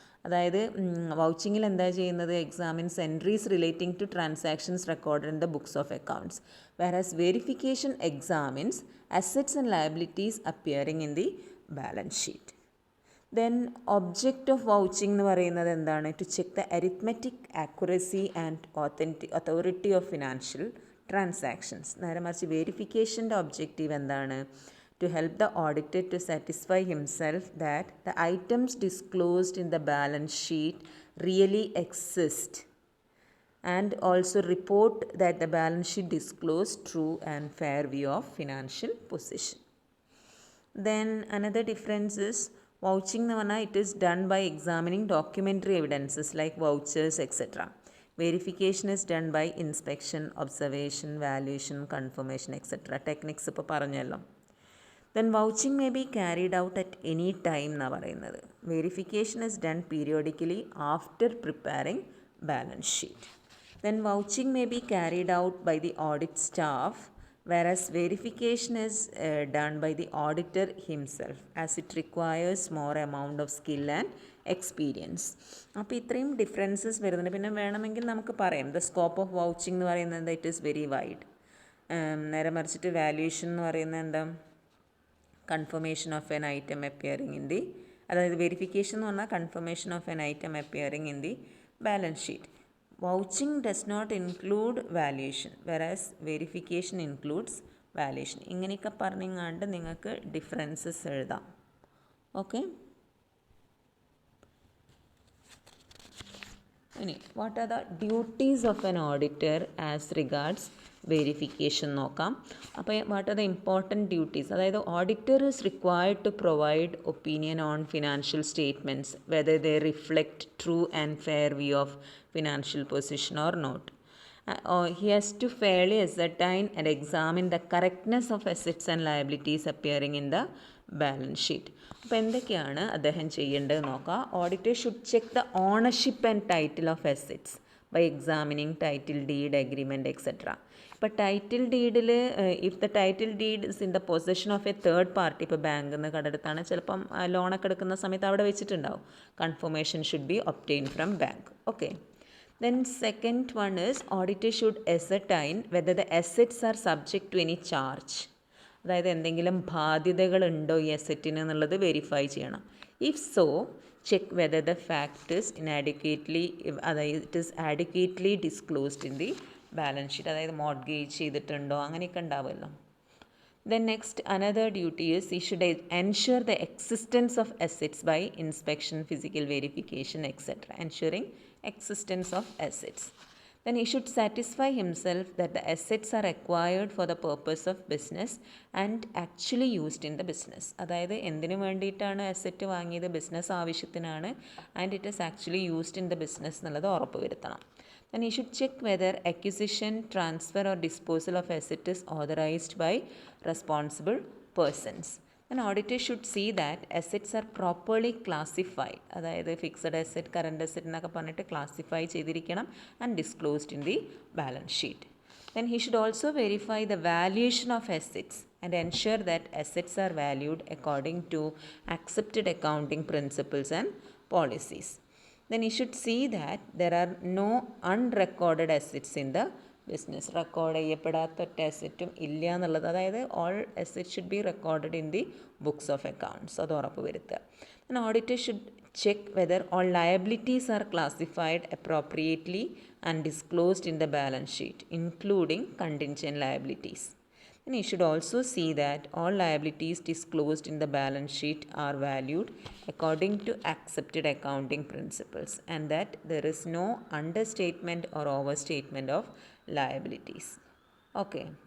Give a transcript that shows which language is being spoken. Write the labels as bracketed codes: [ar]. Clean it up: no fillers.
[ml] അതായത് വൗച്ചിങ്ങിൽ എന്താ ചെയ്യുന്നത്, [en] Examines entries relating to transactions recorded in the books of accounts, whereas verification examines assets and liabilities appearing in the balance sheet. Then object of vouching [ml] എന്ന് പറയുന്നത് എന്താണ്? [en] To check the arithmetic accuracy and authority of financial transactions. [ml] നേരെ മറിച്ച് വെരിഫിക്കേഷൻ്റെ objective എന്താണ്? [en] To help the auditor to satisfy himself that the items disclosed in the balance sheet really exist and also report that the balance sheet disclosed true and fair view of financial position. Then another difference is vouching എന്ന് പറഞ്ഞാൽ it is done by examining documentary evidences like vouchers etc. Verification is done by inspection, observation, valuation, confirmation etc. [ml] Techniques ഇപ്പോൾ പറഞ്ഞല്ലോ. [en] Then vouching may be carried out at any time [ml] എന്നാണ് പറയുന്നത്. [en] Verification is done periodically after preparing balance sheet. Then vouching may be carried out by the audit staff, whereas verification is done by the auditor himself as it requires more amount of skill and experience. [ml] അപ്പോൾ ഇത്രയും differences വരുന്നുണ്ട്. പിന്നെ വേണമെങ്കിൽ നമുക്ക് പറയാം [en] the scope of vouching [ml] എന്ന് പറയുന്നത് [en] It is very wide. [ml] നേരെ മറിച്ചിട്ട് വാല്യുവേഷൻ എന്ന് പറയുന്നത് എന്താ? [en] confirmation of an item appearing in the, അതായത് verification [ml] എന്ന് പറഞ്ഞാൽ [en] Confirmation of an item appearing in the balance sheet. Vouching does not include valuation whereas verification includes valuation. [ml] ഇങ്ങനെയൊക്കെ പറഞ്ഞിങ്ങാണ്ട് നിങ്ങൾക്ക് ഡിഫറൻസസ് എഴുതാം. ഓക്കെ. [en] ഇനി what are the duties of an auditor as regards verification നോക്കാം. അപ്പോൾ what are the important duties? അതായത് auditor is required to provide opinion on financial statements whether they reflect true and fair view of financial position or not. He has to fairly ascertain and examine the correctness of assets and liabilities appearing in the balance sheet. [ml] അപ്പോൾ എന്തൊക്കെയാണ് അദ്ദേഹം ചെയ്യേണ്ടത് നോക്കാം. [en] Auditor should check the ownership and title of assets by examining title deed, agreement etcetera. [ml] ഇപ്പോൾ title ഡീഡിൽ [en] if the title deed is in the possession of a third party, [ml] ഇപ്പോൾ ബാങ്കിൽ നിന്ന് കടെടുത്താണ്, ചിലപ്പം ലോണൊക്കെ എടുക്കുന്ന സമയത്ത് അവിടെ വെച്ചിട്ടുണ്ടാവും. [en] Confirmation should be obtain from bank. Okay. Then second one is auditor should ascertain whether the assets are subject to any charge. [ml] അതായത് എന്തെങ്കിലും ബാധ്യതകളുണ്ടോ ഈ അസറ്റിന് എന്നുള്ളത് വെരിഫൈ ചെയ്യണം. [en] If so check whether the fact is inadequately, അതായത് it is adequately disclosed in the balance sheet. [ml] അതായത് mortgage ചെയ്തിട്ടുണ്ടോ അങ്ങനെയൊക്കെ ഉണ്ടാവുമല്ലോ. [en] Then next another duty is he should ensure the existence of assets by inspection, physical verification etc. Ensuring existence of assets. Then he should satisfy himself that the assets are acquired for the purpose of business and actually used in the business. [ml] അതായത് എന്തിനു വേണ്ടിയിട്ടാണ് asset വാങ്ങിയത്? Business ആവശ്യത്തിനാണ്. [en] and it is actually used in the business [ml] എന്നുള്ളത് ഉറപ്പ് വരുത്തണം. [en] Then he should check whether acquisition, transfer or disposal of asset is authorized by responsible persons. An auditor should see that assets are properly classified. [ml] അതായത് fixed asset, current asset എന്നൊക്കെ പറഞ്ഞിട്ട് classify ചെയ്തിരിക്കണം [en] And disclosed in the balance sheet. Then he should also verify the valuation of assets and ensure that assets are valued according to accepted accounting principles and policies. Then he should see that there are no unrecorded assets in the business. [ml] Record ചെയ്യപ്പെടാത്ത ഒറ്റ അസറ്റും ഇല്ല എന്നുള്ളത്, അതായത് [en] All asset should be recorded in the books of accounts. [ml] അത് ഉറപ്പ് വരുത്തുക. [en] An auditor should check whether all liabilities are classified appropriately and disclosed in the balance sheet, including contingent liabilities. And he should also see that all liabilities disclosed in the balance sheet are valued according to accepted accounting principles and that there is no understatement or overstatement of liabilities. Okay.